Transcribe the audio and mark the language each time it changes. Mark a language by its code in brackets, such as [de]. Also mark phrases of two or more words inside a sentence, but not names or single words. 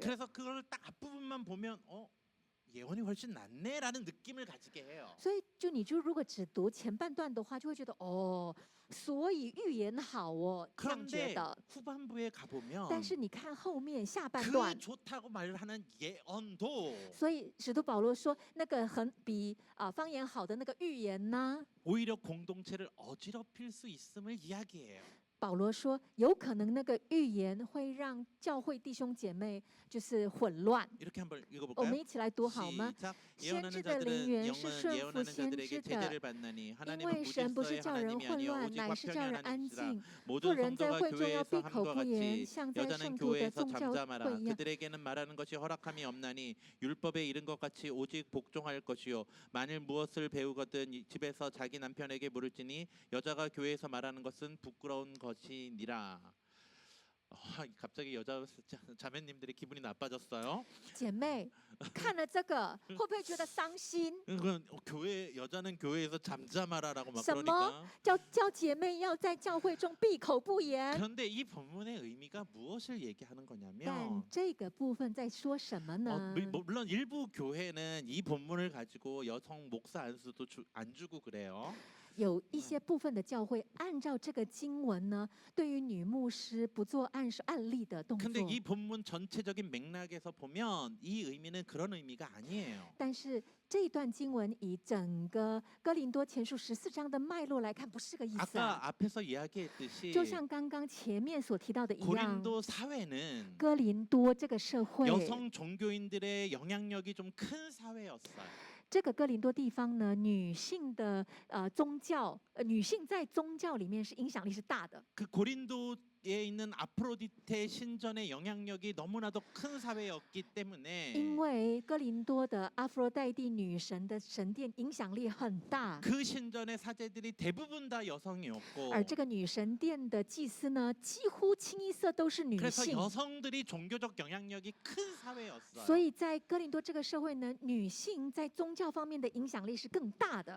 [ko] 그래서 그걸 딱 앞부분만 보면 예언이 훨씬 낫네라는 느낌을 가지게 해요. [zh] 所以，你如果只读前半段的话，就会觉得哦，所以预言好哦，这样觉 [ko] 그런데 [zh] 得。 [ko] 후반부에 가보면 [zh] 但是你看后面下半 [ko] 그 [zh] 段， [ko] 좋다고 말하는 예언도 [zh] 所以使徒保罗说，那个比方言好的那个预言呢， [ko] 오히려 공동체를 어지럽힐 수 있음을 이야기해요. [zh] 保罗说，有可能那个预言会让教会弟兄姐妹就是混乱。 [ko] 이렇게 한번 [zh] 我 [ko] 읽어볼까요? [zh] 们一起来读好吗？ [ko] 시작. [zh] 先 [ko] 예언하는 [zh] 知的灵 [ko] 자들은 [zh] 源是 [ko] 영은 [zh] 顺服 [ko] 예언하는 [zh] 先 [ko] 자들에게 [zh] 知的， [ko] 제대를 받나니 [zh] 因 [ko] 하나님은 [zh] 为神不是 [ko] 무질서의 [zh] 叫人 [ko] 하나님이 [zh] 混 [ko] 아니요 [zh] 乱， [ko] 오직 [zh] 乃是叫 [ko] 화평의 [zh] 人安 [ko] 하나님이시라. [zh] 静。 妇 [ko] 모든 [zh] 人在 [ko] 성도가 [zh] 会中要 [ko] 교회에서 [zh] 闭口 [ko] 함과 [zh] 不言， [ko] 같이 [zh] 像在 [ko] 여자는 [zh] 圣徒的 [ko] 교회에서 [zh] 宗教 [ko] 잠잠하라. [zh] 会一样。 [ko] 그들에게는 말하는 것이 허락함이 없나니 율법에 이른 것 같이 오직 복종할 것이요 만일 무엇을 배우거든 집에서 자기 남편에게 물을지니 여자가 교회에서 말하는 것은 부끄러운 것이니라. 갑자기 여자 자매님들의 기분이 나빠졌어요. [zh] 姐妹看了这个，会不会觉得伤心？ [ko] 교회 여자는 교회에서 잠잠하라라고 막 [zh] 什么 [ko] 그러니까. [zh] 叫姐妹要在教会中闭口不言？ [ko] 그런데 이 본문의 의미가 무엇을 얘기하는 [zh] 但 [ko] 거냐면 [zh] 这个部分在说什么呢？ [ko] 물론 일부 교회는 이 본문을 가지고 여성 목사 안수도 안 주고 그래요. [zh] 有一些部分的教会按照这个经文呢，对于女牧师不做案例的动 [ko] 근데 [zh] 作。 [ko] 이 본문 전체적인 맥락에서 보면 이 의미는 그런 의미가 아니에요. [zh] 但是这一段经文以整个哥林多前书14章的脉络来看，不是个意思啊。 [ko] 아까 앞에서 이야기했듯이 [zh] 就像刚刚前面所提到的一样， [ko] 고린도 사회는 [zh] 哥林多这个社会， [ko] 여성 종교인들의 영향력이 좀 큰 사회였어요. [zh] 这个哥林多地方呢，女性的宗教，女性在宗教里面是影响力是大的。 [ko] 그 고린도에 있는 아프로디테 신전의 영향력이 너무나도 큰 사회였기 [zh] 因 [ko] 때문에 [zh] 为哥林多的阿弗洛代蒂女神的神殿影响力很大， [ko] 그 신전의 사제들이 대부분 다 여성이었고 [zh] 而这个女神殿的祭司呢，几乎清一色都是女 [ko] 그래서 [zh] 性。 [ko] 여성들이 종교적 영향력이 큰 [zh] 所 [ko] 사회였어요. [zh] 以在哥林多这个社会呢，女性在宗教方面的影响力是更大的。